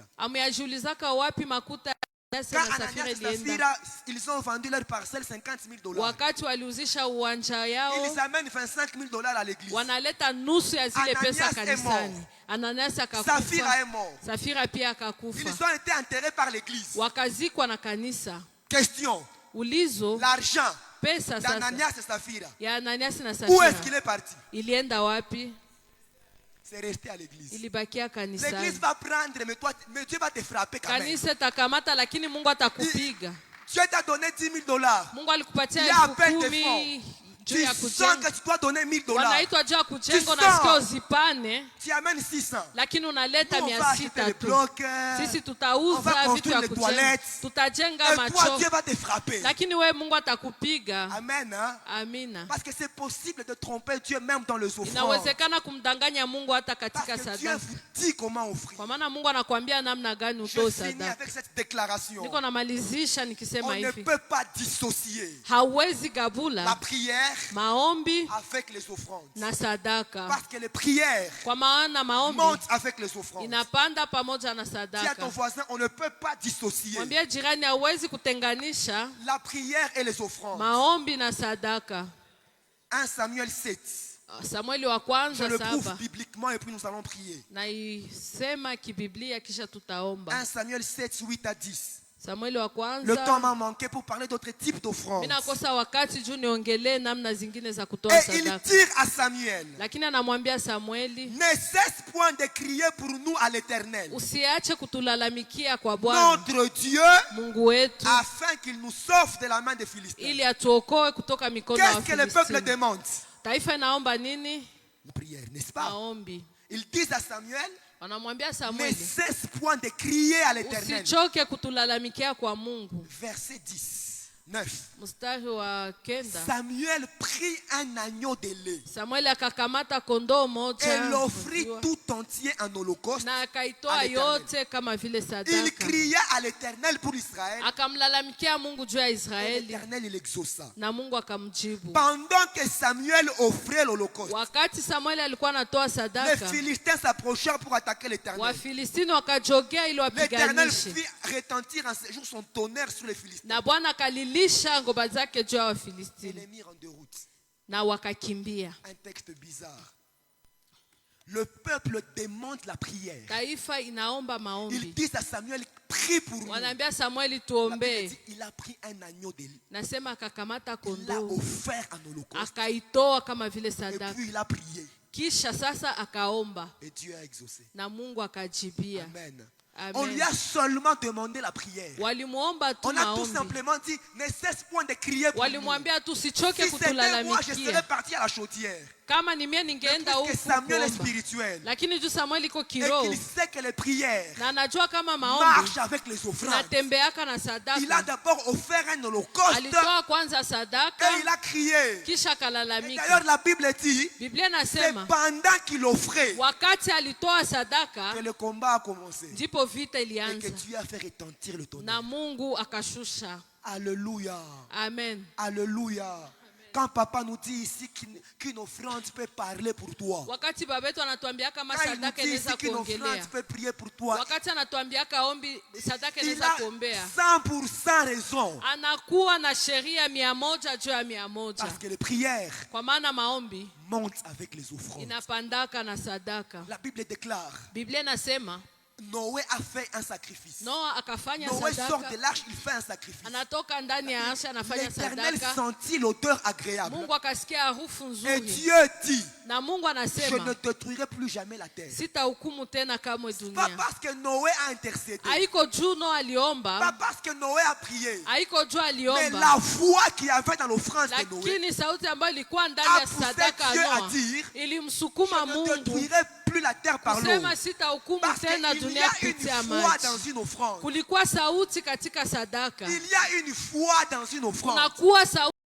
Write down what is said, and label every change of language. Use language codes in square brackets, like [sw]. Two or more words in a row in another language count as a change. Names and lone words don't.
[sw] Ameyajiulizaka wapi makuta ya [fr] Quand [sw] na Ananias Safira [fr] et [sw] ilienda? [fr] Saphira, ils ont vendu leur parcelle 50 000 $. [sw] Wakati waliuzisha uwanja yao, [fr] Ils amènent 25 000 $ à l'église. [sw] wanaleta nusu ya zile Ananias pesa [fr] est [sw] kanisani. [fr] mort. Ananias Saphira [sw] akakufa, [fr] est mort. [sw] Safira pia [fr] Ils [sw] akakufa, [fr] ont été enterrés par l'église. [sw] wakazikwa na kanisa. [fr] Question. [sw] Ulizo, [fr] L'argent [sw] pesa sasa [fr] d'Ananias et Saphira, [sw] ya Ananias na [fr] où est-ce qu'il Safira est parti? [sw] ilienda wapi? [fr] C'est resté à l'église. [sw] Ilibakia [fr] L'église [sw] kanisani. [fr] va prendre, mais Dieu va te frapper quand même. [sw] Kanisa takamata, lakini Mungu atakupiga. [fr] Dieu t'a donné 10 000 $. [sw] Mungu alikupatia [fr] Il y a à peine 10,000 des [sw] juu [fr] Tu [sw] ya [fr] sens [sw] kujenga. [fr] que tu dois donner 1 000 $. [sw] Wanaitwa juu ya kujenga, [fr] Tu [sw] unasikia [fr] sens. [sw] uzipane, [fr] Tu amènes 600. [sw] lakini unaleta [fr] Nous, on va 600 acheter les [sw] tu. [fr] blocs. [sw] Sisi [fr] On [sw] tutauza [fr] va [sw] vitu [fr] construire [sw] ya [fr] les [sw] kujenga, [fr] toilettes. [sw] tutajenga [fr] Et toi, [sw] macho, [fr] Dieu va te frapper. [sw] lakini we Mungu atakupiga. [fr] Amen. Hein? [sw] Amina. [fr] Parce que c'est possible de tromper Dieu même dans les offrandes. [sw] Inawezekana kumdanganya Mungu hata [fr] Parce [sw] katika [fr] que Dieu [sw] sadaka, [fr] vous dit comment offrir. [sw] kwa maana Mungu anakuambia namna gani [fr] Je [sw] utoe [fr] finis [sw] sadaka. [fr] avec cette déclaration. [sw] Niko namalizisha [fr] On [sw] nikisema [fr] ne [sw] hivi, [fr] peut pas dissocier [sw] hauwezi [fr] la [sw] gabula [fr] prière [sw] maombi [fr] avec les offrandes. [sw] na sadaka, [fr] Parce que les prières [sw] kwa maana maombi [fr] montent avec les offrandes. [sw] inapanda pamoja na [fr] Dis à ton [sw] sadaka. [fr] voisin, on ne peut pas dissocier [sw] Mwambie jirani, hauwezi kutenganisha [fr] la prière et les offrandes. [sw] maombi na sadaka. [fr] 1 Samuel 7. [sw] Samueli wa kwanza [fr] Je le prouve [sw] 7. [fr] bibliquement et puis nous allons prier. [sw] Naisema kibiblia kisha tutaomba. [fr] 1 Samuel 7, 8 à 10. [sw] Samueli wa kwanza. [fr] Le temps m'a manqué pour parler d'autres types d'offrandes. [sw] Mimi nakosa wakati juu niongelee namna zingine za kutoa [fr] Et [sw] sadaka. [fr] il tire à Samuel. [sw] Lakini anamwambia Samueli, [fr] ne cesse point de crier pour nous à l'Éternel, [sw] usiache kutulalamikia kwa Bwana [fr] notre Dieu, [sw] Mungu wetu, [fr] afin qu'il nous sauve de la main des Philistins. [sw] ili atuokoe kutoka mikono ya [fr] Qu'est-ce que le peuple [sw] Wafilisti. [fr] demande? [sw] Taifa inaomba nini? [fr] La prière, n'est-ce pas? [sw] Maombi. [fr] Ils disent à Samuel, [sw] Wanamwambia [fr] ne [sw] Samueli, [fr] cesse point de crier à l'Éternel. [sw] usichoke kutulalamikia kwa Mungu. [fr] Verset 10, 9. [sw] Mstari wa 9. [fr] Samuel prit un agneau de lait [sw] Samueli akakamata kondoo moja [fr] et l'offrit tout entier en holocauste. [sw] na akaitoa yote kama vile [fr] Il [sw] sadaka. [fr] cria à l'Éternel pour Israël. [sw] Akamlalamikia Mungu juu ya [fr] Et [sw] Israeli [fr] l'Éternel, il exauça. [sw] na Mungu akamjibu. [fr] Pendant que Samuel offrait l'holocauste, [sw] Wakati Samueli alikuwa anatoa [fr] les [sw] sadaka, [fr] Philistins s'approchèrent pour attaquer l'Éternel. [sw] Wafilistini wakajogea ili [fr] L'Éternel [sw] wapiganishe. [fr] fit retentir en ce jour son tonnerre sur les Philistins. [sw] Na Bwana akalilisha ngoma zake juu ya [fr] Et [sw] Wafilistini [fr] les mirent en déroute. [sw] na wakakimbia. [fr] Un texte bizarre. Le peuple demande la prière. [sw] Taifa inaomba [fr] Ils [sw] maombi. [fr] disent à Samuel, prie pour nous. [sw] Wanaambia Samueli [fr] La Bible [sw] tuombee. [fr] dit, il a pris un agneau de lait. [sw] Nasema akakamata [fr] Il l'a [sw] kondoo [fr] offert en holocauste. [sw] akaitoa kama vile [fr] Et [sw] sadaka. [fr] puis il a prié. [sw] Kisha sasa akaomba [fr] Et Dieu a exaucé. [sw] na Mungu akajibia. [fr] Amen. [sw] Amen. [fr] On lui a seulement demandé la prière. [sw] Walimuomba tu [fr] On a tout [sw] maombi. [fr] simplement dit, ne cesse point de crier pour nous. [sw] Walimwambia tu sichoke [fr] Si c'était moi, je serais [sw] kutulalamikia. [fr] parti à la chaudière. [sw] Kama ni mie ningeenda [fr] Parce que [sw] huku [fr] Samuel est [sw] kuomba. [fr] spirituel. [sw] Lakini juu Samueli iko [fr] Et [sw] kiroho [fr] qu'il sait que les prières [sw] na anajua kama maombi [fr] marchent avec les offrandes. [sw] natembeaka na [fr] Il a [sw] sadaka. [fr] d'abord offert un holocauste [sw] Alitoa kwanza [fr] et [sw] sadaka [fr] il a crié. [sw] kisha [fr] Et d'ailleurs, [sw] akalalamika. [fr] la Bible dit, [sw] Biblia [fr] c'est [sw] nasema [fr] pendant qu'il offrait [sw] wakati alitoa sadaka [fr] que le combat a commencé. [sw] ndipo vita [fr] Et que [sw] ilianza [fr] Dieu a fait retentir le tonnerre. [sw] na Mungu akashusha. [fr] Alléluia. [sw] Amen. [fr] Alléluia. Quand papa nous dit ici qu'une offrande peut parler pour toi. [sw] Wakati baba yetu anatuambia kama [fr] Quand il nous [sw] sadaka [fr] dit [sw] inaweza [fr] ici qu'une offrande [sw] kuongelea, [fr] peut prier pour toi. [sw] wakati anatuambia ombi sadaka [fr] Il [sw] inaweza [fr] a [sw] kuombea, [fr] 100% raison. [sw] anakuwa na sheria 100 juu ya 100, [fr] Parce que les prières [sw] kwa maana maombi [fr] montent avec les offrandes. [sw] inapandaka na sadaka. [fr] La Bible déclare, [sw] Biblia inasema [fr] Noé a fait un sacrifice. [sw] Noa akafanya [fr] Noé sort de [sw] sadaka, [fr] l'arche, il fait un sacrifice. [sw] anatoka ndani ya arsha anafanya [fr] L'Éternel [sw] sadaka. [fr] sentit l'odeur agréable. [sw] Mungu akasikia harufu [fr] Et [sw] nzuri [fr] Dieu dit, [sw] na Mungu [fr] je ne [sw] anasema [fr] détruirai plus jamais la terre. [sw] sitahukumu tena kamwe [fr] Pas [sw] dunia. [fr] parce que Noé a intercédé, [sw] Haiko juu Noa [fr] pas [sw] aliomba, [fr] parce que Noé a prié, [sw] haiko juu [fr] mais [sw] aliomba, [fr] la foi qu'il y avait dans l'offrande de Noé [sw] lakini sauti ambayo ilikuwa ndani [fr] a [sw] ya [fr] poussé [sw] sadaka [fr] Dieu [sw] ya [fr] à [sw] Noa [fr] dire, [sw] ilimsukuma [fr] je ne [sw] Mungu [fr] détruirai plus la terre par l'eau. [sw] kusema sitahukumu [fr] Parce [sw] tena [fr] qu'il y [sw] dunia [fr] a [sw] kupitia [fr] une foi [sw] maji. [fr] dans une offrande. [sw] Kulikuwa sauti katika sadaka, [fr] Il y a une foi dans une offrande. [sw] kunakuwa sauti